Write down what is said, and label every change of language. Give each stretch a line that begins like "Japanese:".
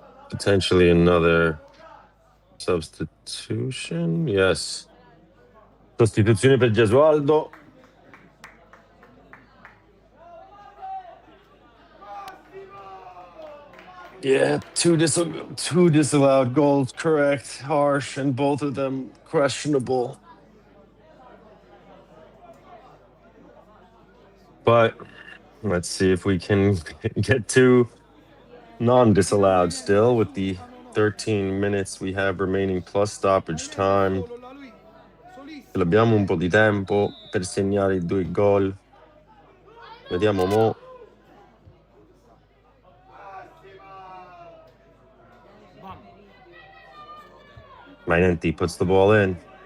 English: Potentially another substitution. Yes.
Italian: Sostituzione per Gesualdo.
English: Yeah, two disallowed goals, correct. Harsh, and both of them questionable. But let's see if we can get two non-disallowed still with the 13 minutes we have remaining plus stoppage time.
Italian: Abbiamo un po' di tempo per segnare i 2 gol. Vediamo mo'.
English: Mainenti puts the ball in.